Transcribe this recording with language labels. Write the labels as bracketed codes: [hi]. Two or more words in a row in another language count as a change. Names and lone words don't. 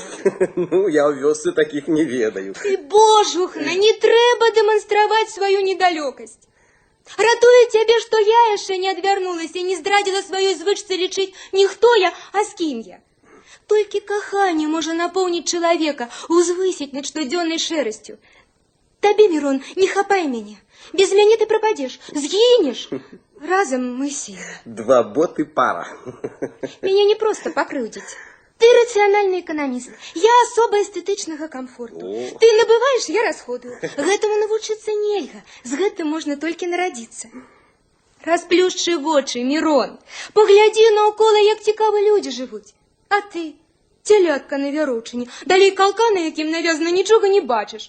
[be] Ну, я ў вёсцы таких не ведаю. Ты, божухна, не трэба дэманстраваць сваю недалёкасць. Ратуе цябе, што я яшчэ не адвярнулася і не здрадзіла сваёй звычцы лічыць не хто я, а з кім я. Толькі каханне можа напоўніць чалавека, узвысіць над штодзённай шэрасцю. Табе, Мирон, не хапай мяне. Без мяне ты прападзеш, згінеш. Разом мы сила. Два боты пара. [ru] Меня не просто покрыўдзіць. Ты рациональный экономист, я особо эстетичного комфорта. [be] Ты набываешь, я расходую. Гэтаму навучыцца нельга, з гэтым можна толькі нарадзіцца. Расплюшчы вочы, Мирон, поглядзі наўкола, як цікава людзі жывуць. А ты, цялятка на вяроўчыне, далей калка, на якім навязана, нічога не бачыш.